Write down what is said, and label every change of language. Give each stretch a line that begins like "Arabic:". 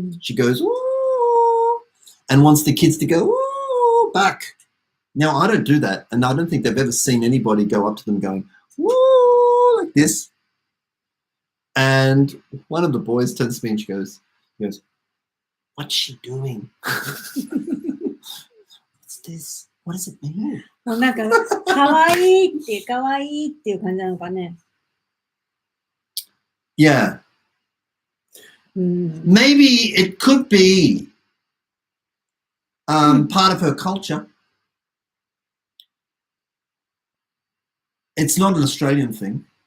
English: She goes, "Ooh," and wants the kids to go, "Ooh," back. Now, I don't do that, and I don't think they've ever seen anybody go up to them going, "Ooh," like this. And one of the boys turns to me and he goes, "What's she doing? What's this? What does it mean?"
Japanese: なんか、かわいいっていう感じなのかね。
English: Yeah. Maybe it could be part of her culture. It's not an Australian thing.